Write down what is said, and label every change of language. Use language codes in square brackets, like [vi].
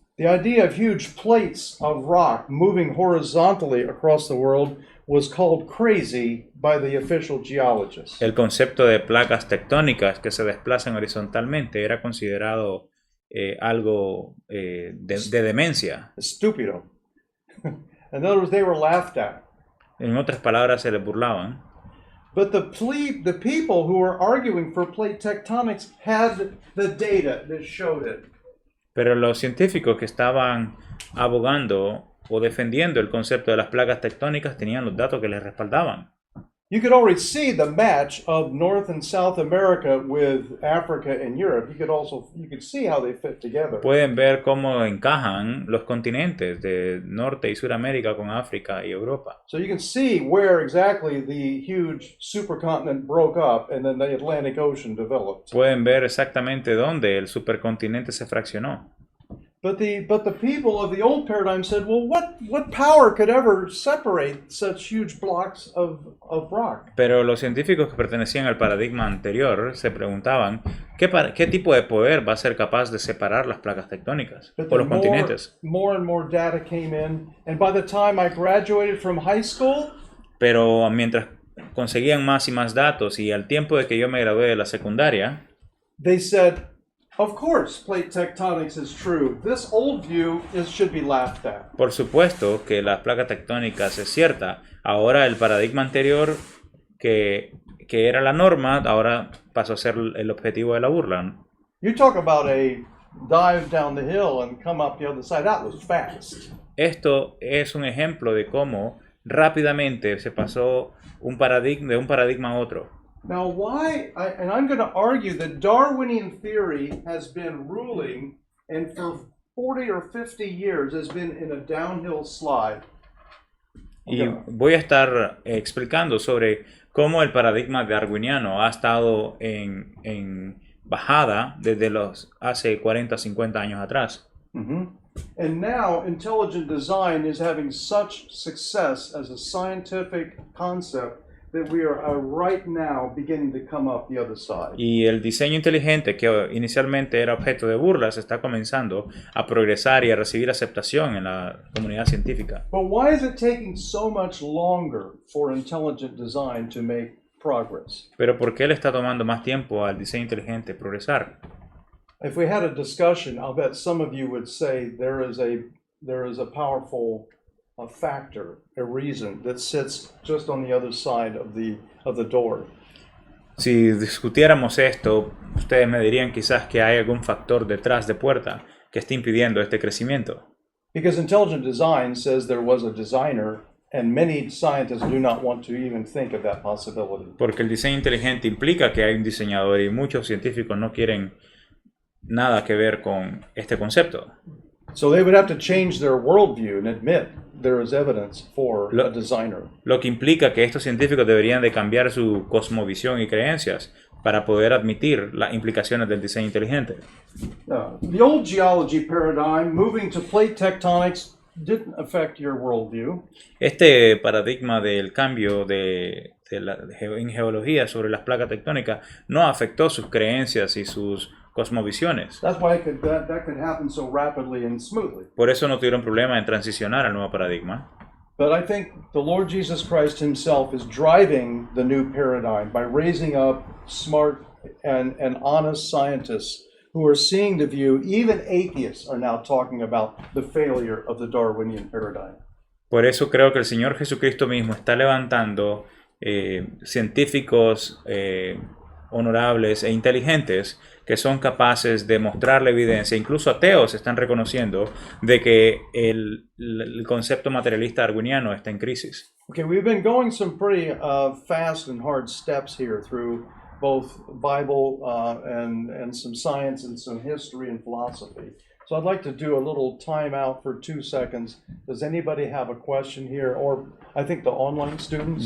[en] The idea of huge plates of rock moving horizontally across the world was called crazy by the official geologists. [es] El concepto de placas tectónicas que se desplazan horizontalmente era considerado algo de demencia. Stupido. [en] In other words, they were laughed at. [es] En otras palabras, se les burlaban. [en] But the people who were arguing for plate tectonics had the data that showed it. [es] Pero los científicos que estaban abogando o defendiendo el concepto de las placas tectónicas tenían los datos que les respaldaban. [en] you could already see the match of North and South America with Africa and Europe. You could see how they fit together. [es] Pueden ver cómo encajan los continentes de Norte y Suramérica con África y Europa. [en] So you can see where exactly the huge supercontinent broke up and then the Atlantic Ocean developed. [es] Pueden ver exactamente dónde el supercontinente se fraccionó. [en] But the people of the old paradigm said, well, what power could ever separate such huge blocks of rock? [es] Pero los científicos que pertenecían al paradigma anterior se preguntaban qué tipo de poder va a ser capaz de separar las placas tectónicas [en] But [es] o los [en] then [es] continentes. [en] more and more data came in, and by the time I graduated from high school, [es] Pero mientras conseguían más y más datos y al tiempo de que yo me gradué de la secundaria, [en] they said, of course, plate tectonics is true. This old view should be laughed at. [es] por supuesto que las placas tectónicas es cierta. Ahora el paradigma anterior que era la norma, ahora pasó a ser el objetivo de la burla, ¿no? [en] You talk about a dive down the hill and come up the other side. That was fast. [es] Esto es un ejemplo de cómo rápidamente se pasó de un paradigma a otro. [en] Now, and I'm going to argue that Darwinian theory has been ruling, and for 40 or 50 years has been in a downhill slide. [es] Y voy a estar explicando sobre cómo el paradigma darwiniano ha estado en bajada desde hace 40, 50 años atrás. [en] And now intelligent design is having such success as a scientific concept that we are right now beginning to come up the other side. [es] Y el diseño inteligente, que inicialmente era objeto de burlas, está comenzando a progresar y a recibir aceptación en la comunidad científica. [en] But why is it taking so much longer for intelligent design to make progress? [es] Pero ¿por qué le está tomando más tiempo al diseño inteligente progresar? [en] If we had a discussion, I'll bet some of you would say there is a powerful factor, a reason that sits just on the other side of the door. [es] Si discutiéramos esto, ustedes me dirían quizás que hay algún factor detrás de puerta que esté impidiendo este crecimiento. [en] Because intelligent design says there was a designer, and many scientists do not want to even think of that possibility. [es] Porque el diseño inteligente implica que hay un diseñador y muchos científicos no quieren nada que ver con este concepto. [en] So they would have to change their worldview and admit there is evidence for a designer. [es] Lo que implica que estos científicos deberían de cambiar su cosmovisión y creencias para poder admitir las implicaciones del diseño inteligente. [en] The old geology paradigm, moving to plate tectonics, didn't affect your worldview. [es] Este paradigma del cambio en geología sobre las placas tectónicas no afectó sus creencias y sus cosmovisiones. [en] That's why that could happen so rapidly and smoothly. [es] Por eso no tuvieron problema en transicionar al nuevo paradigma. [en] But I think the Lord Jesus Christ himself is driving the new paradigm by raising up smart and honest scientists who are seeing the view. Even atheists are now talking about the failure of the Darwinian paradigm. [es] Por eso creo que el Señor Jesucristo mismo está levantando científicos honorables e inteligentes que son capaces de mostrar la evidencia. Incluso ateos están reconociendo de que el concepto materialista darwiniano está en crisis. [en] Okay, we've been going some pretty fast and hard steps here through both Bible and some science and some history and philosophy. So I'd like to do a little time out for 2 seconds. Does anybody have a question here? Or I think the online students?